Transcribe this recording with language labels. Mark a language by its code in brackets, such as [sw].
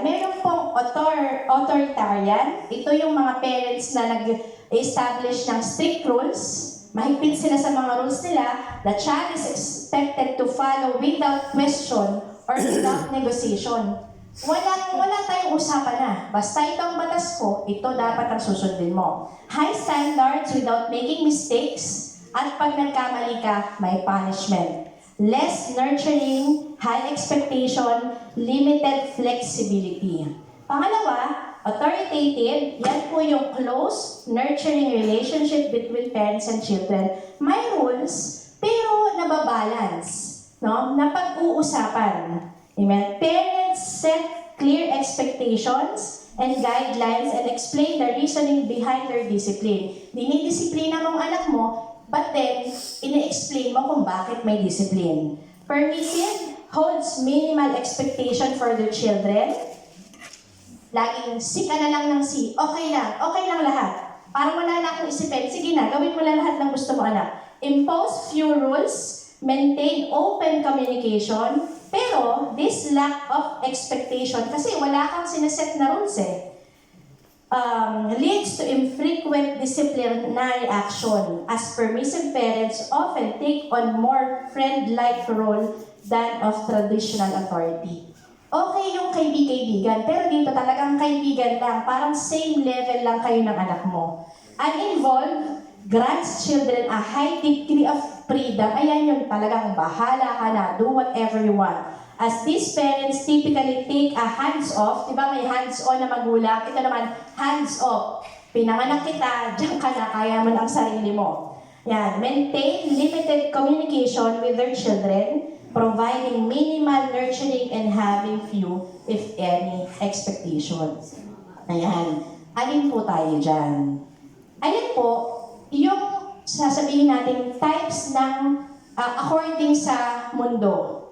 [tl] Meron pong authoritarian. Ito yung mga parents na nag-establish ng strict rules. Mahigpit sila sa mga rules nila. [en] The child is expected to follow without question or without negotiation. [tl] Wala tayong usapan na. Basta ito ang batas ko, ito dapat ang susundin mo. [en] High standards without making mistakes. [tl] At pag nagkamali ka, may [en] punishment. Less nurturing, high expectation, limited flexibility. Pangalawa, authoritative, [tl] yan po yung [en] close, nurturing relationship between parents and children. [tl] May rules, pero nababalance, no? [en] Napag-uusapan. Amen? Parents set clear expectations and guidelines and explain the reasoning behind their discipline. [tl] Dinidisiplina mong anak mo, [en] but then, [tl] ina-explain mo kung bakit may discipline. [en] Permissive holds minimal expectation for their children. [tl] Laging, si ka na lang ng si. Okay lang lahat. Parang wala na akong isipin. Sige na, gawin mo lang lahat ng gusto mo, anak. [en] Impose few rules, maintain open communication, pero this lack of expectation, [tl] kasi wala kang sineset na rules [en] leads to infrequent disciplinary action, as permissive parents often take on more friend-like role than of traditional authority. [tl] Okay yung kaibigan, pero dito talagang kaibigan lang, parang same level lang kayo ng anak mo. [en] Uninvolved grants children a high degree of freedom. [tl] Ayan yun, talagang bahala ka na, [en] do whatever you want. As these parents typically take a hands-off, [tl] di ba may hands-on na magulang, ito naman, [en] hands-off. [tl] Pinanganak kita, diyan ka na, kaya mo ng sarili mo. [en] Yan, maintain limited communication with their children, providing minimal nurturing and having few, if any, expectations. [tl] Ayan, alin po tayo dyan? Ayan po, yung sasabihin natin types ng according sa mundo.